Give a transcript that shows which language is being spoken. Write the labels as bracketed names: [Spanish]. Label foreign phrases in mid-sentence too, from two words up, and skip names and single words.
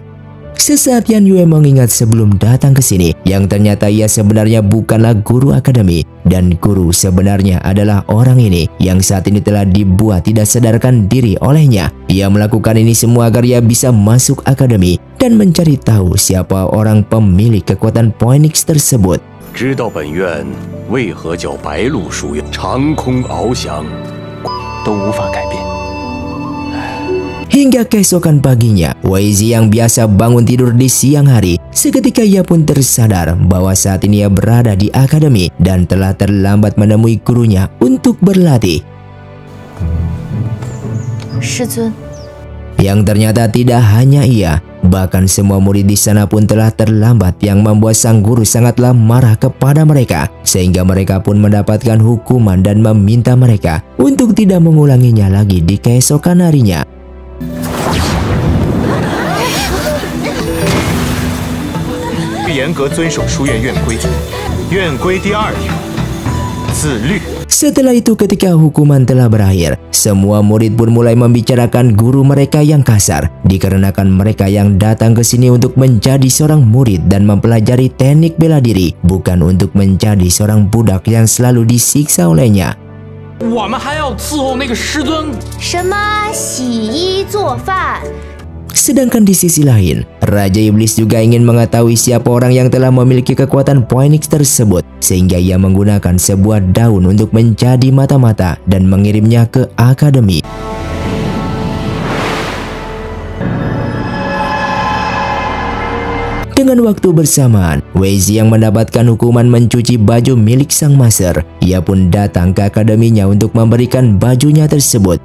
[Indonesian] Sesaat Yan Yue mengingat sebelum datang ke sini yang ternyata ia sebenarnya bukanlah guru akademi, dan guru sebenarnya adalah orang ini yang saat ini telah dibuat tidak sadarkan diri olehnya. Ia melakukan ini semua agar ia bisa masuk akademi dan mencari tahu siapa orang pemilik kekuatan Phoenix tersebut. [Chinese] 知道本院为何叫白鹿书院，长空翱翔都无法改变。 [Indonesian] Hingga keesokan paginya, Weizi yang biasa bangun tidur di siang hari, seketika ia pun tersadar bahwa saat ini ia berada di akademi dan telah terlambat menemui gurunya untuk berlatih. Yang ternyata tidak hanya ia, bahkan semua murid di sana pun telah terlambat, yang membuat sang guru sangatlah marah kepada mereka, sehingga mereka pun mendapatkan hukuman dan meminta mereka untuk tidak mengulanginya lagi di keesokan harinya. [Chinese] 严格遵守书院院规。院规第2条，自律。 [Indonesian] Setelah itu ketika hukuman telah berakhir, semua murid pun mulai membicarakan guru mereka yang kasar, dikarenakan mereka yang datang ke sini untuk menjadi seorang murid dan mempelajari teknik bela diri, bukan untuk menjadi seorang budak yang selalu disiksa olehnya. [Chinese] 我们还要伺候那个师尊。什么洗衣做饭？ [Indonesian] Sedangkan di sisi lain, Raja Iblis juga ingin mengetahui siapa orang yang telah memiliki kekuatan Phoenix tersebut, sehingga ia menggunakan sebuah daun untuk menjadi mata-mata dan mengirimnya ke akademi. Dengan waktu bersamaan, Weizi yang mendapatkan hukuman mencuci baju milik sang master, ia pun datang ke akademinya untuk memberikan bajunya tersebut.